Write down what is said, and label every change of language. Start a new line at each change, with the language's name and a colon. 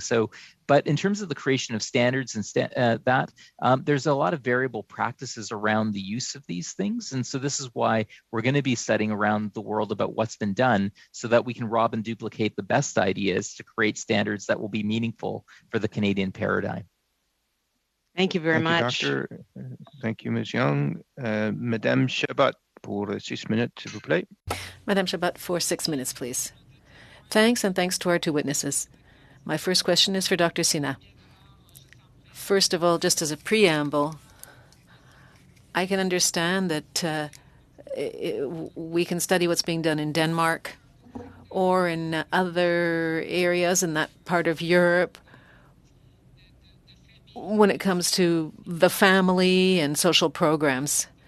English: So, but in terms of the creation of standards and there's a lot of variable practices around the use of these things. And so this is why we're going to be studying around the world about what's been done so that we can rob and duplicate the best ideas to create standards that will be meaningful for the Canadian paradigm. Thank you very much. Doctor. Thank you, Ms. Young.
French: Madame Chabot, pour 6 minutes, s'il vous plaît.
English: Madame Chabot, for 6 minutes, please. Thanks, and thanks to our two witnesses. My first question is for Dr. Sina. First of all, just as a preamble, I can understand that we can study what's being done in Denmark or in other areas in that part of Europe when it comes to the family and social programs.